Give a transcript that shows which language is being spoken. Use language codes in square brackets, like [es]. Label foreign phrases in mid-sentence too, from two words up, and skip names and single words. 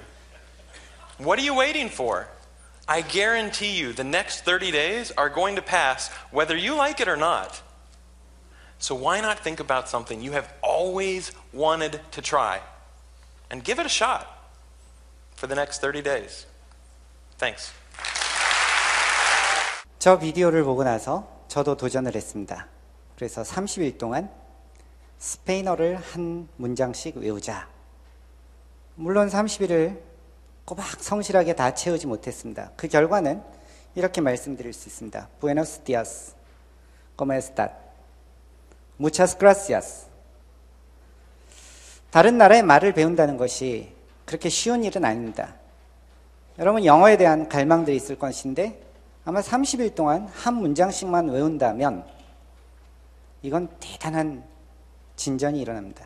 [en] What are you waiting for? I guarantee you the next 30 days are going to pass whether you like it or not. So why not think about something you have always wanted to try and give it a shot for the next 30 days. Thanks. [ko] 저 비디오를 보고 나서 저도 도전을 했습니다. 그래서 30일 동안 스페인어를 한 문장씩 외우자. 물론 30일을 꼬박 성실하게 다 채우지 못했습니다. 그 결과는 이렇게 말씀드릴 수 있습니다. [es] Buenos días. ¿Cómo estás? Muchas gracias. [ko] 다른 나라의 말을 배운다는 것이 그렇게 쉬운 일은 아닙니다. 여러분 영어에 대한 갈망들이 있을 것인데 아마 30일 동안 한 문장씩만 외운다면 이건 대단한 진전이 일어납니다.